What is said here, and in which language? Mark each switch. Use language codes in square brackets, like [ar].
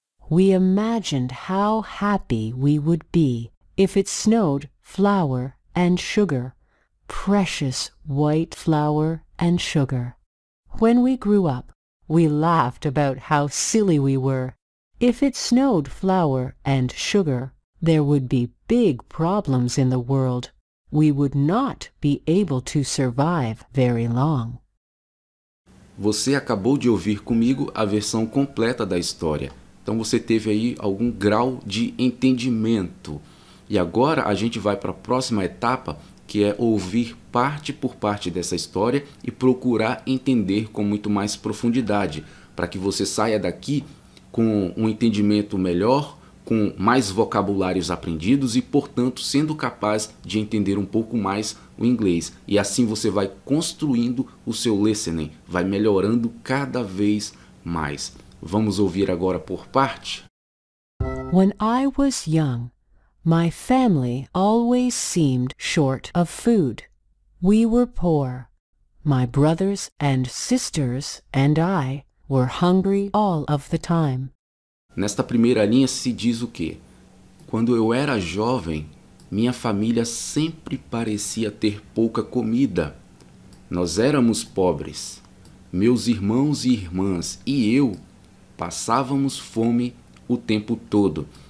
[en] We imagined how happy we would be if it snowed flour and sugar, precious white flour and sugar. When we grew up, we laughed about how silly we were. If it snowed flour and sugar, there would be big problems in the world. We would not be able to survive very long. [pt] Você acabou de ouvir comigo a versão completa da história. Então você teve aí algum grau de entendimento. E agora a gente vai para a próxima etapa, que é ouvir parte por parte dessa história e procurar entender com muito mais profundidade, para que você saia daqui com um entendimento melhor, com mais vocabulários aprendidos e, portanto, sendo capaz de entender um pouco mais o inglês. E assim você vai construindo o seu listening, vai melhorando cada vez mais. Vamos ouvir agora por parte? [en] When I was young, my family always seemed short of food. We were poor. My brothers and sisters and I were hungry all of the time. [pt] Nesta primeira linha se diz o quê? Quando eu era jovem, minha família sempre parecia ter pouca comida. Nós éramos pobres. Meus irmãos e irmãs e eu passávamos fome o tempo todo.